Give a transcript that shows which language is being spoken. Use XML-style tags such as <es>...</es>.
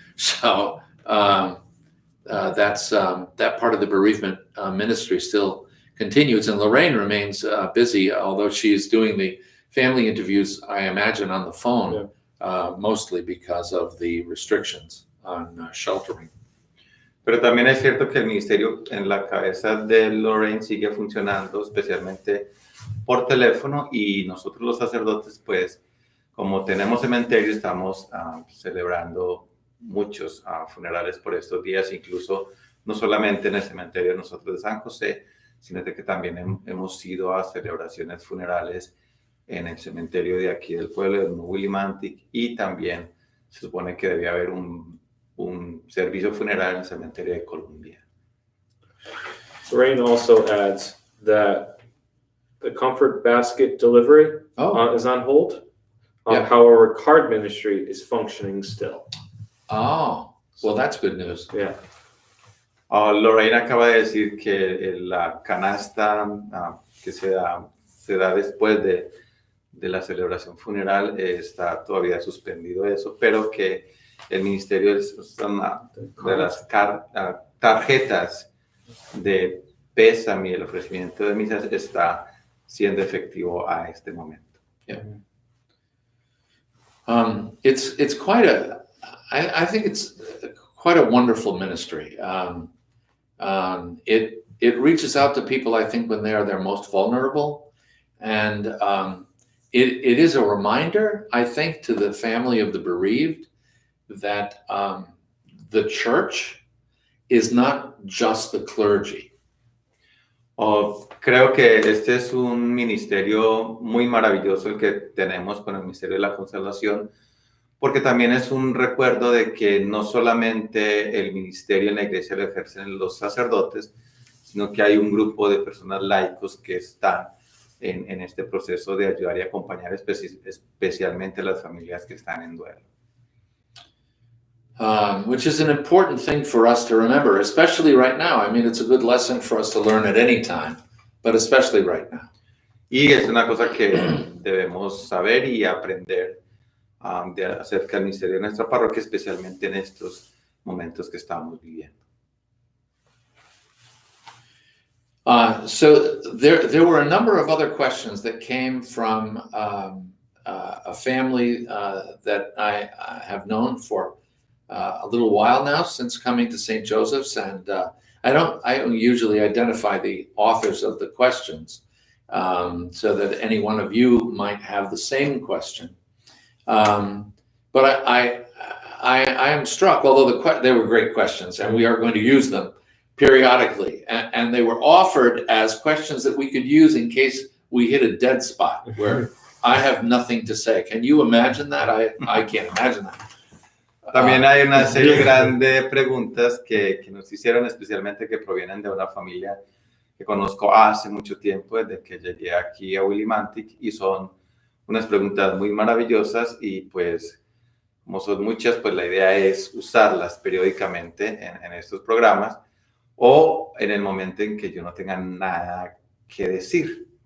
<en>So that's that part of the bereavement ministry still continues, and Lorraine remains busy, although she is doing the family interviews, I imagine, on the phone, mostly because of the restrictions on sheltering.</en> <es>Pero también es cierto que el ministerio en la cabeza de Lorraine sigue funcionando, especialmente por teléfono, y nosotros los sacerdotes, pues, como tenemos cementerio, estamos celebrando muchos funerales por estos días, incluso no solamente en el cementerio de nosotros de San José, sino de que también hemos ido a celebraciones funerales en el cementerio de aquí del pueblo, de Willimantic, y también se supone que debía haber un servicio funeral en el cementerio de Columbia.</es> <en>Lorraine also adds that the comfort basket delivery is on hold. However, card ministry is functioning still. Oh, well, that's good news. Yeah.</en> <es>Lorraine acaba de decir que la canasta que se da después de la celebración funeral, está todavía suspendido eso, pero que el ministerio de las tarjetas de pésame y el ofrecimiento de misas está siendo efectivo a este momento.</es> <en>It's quite I think it's quite a wonderful ministry. It reaches out to people, I think, when they are their most vulnerable, and it is a reminder, I think, to the family of the bereaved that the church is not just the clergy.</en> <es>Creo que este es un ministerio muy maravilloso el que tenemos con el Ministerio de la Consolación, porque también es un recuerdo de que no solamente el ministerio en la iglesia lo ejercen los sacerdotes, sino que hay un grupo de personas laicos que están en este proceso de ayudar y acompañar especialmente a las familias que están en duelo.</es> <en>Which is an important thing for us to remember, especially right now. I mean, it's a good lesson for us to learn at any time, but especially right now.</en> <es>Y es una cosa que debemos saber y aprender acerca del ministerio de nuestra parroquia, especialmente en estos momentos que estamos viviendo.</es> <en>So there were a number of other questions that came from a family that I have known for a little while now, since coming to St. Joseph's, and I don't usually identify the authors of the questions, so that any one of you might have the same question. But I am struck, although they were great questions, and we are going to use them periodically, and they were offered as questions that we could use in case we hit a dead spot where I have nothing to say. Can you imagine that? I can't imagine that.</en> <es>También hay una serie grande de preguntas que nos hicieron, especialmente que provienen de una familia que conozco hace mucho tiempo, desde que llegué aquí a Willimantic, y son unas preguntas muy maravillosas, y pues como son muchas, pues la idea es usarlas periódicamente en estos programas o en el momento en que yo no tenga nada que decir.</es>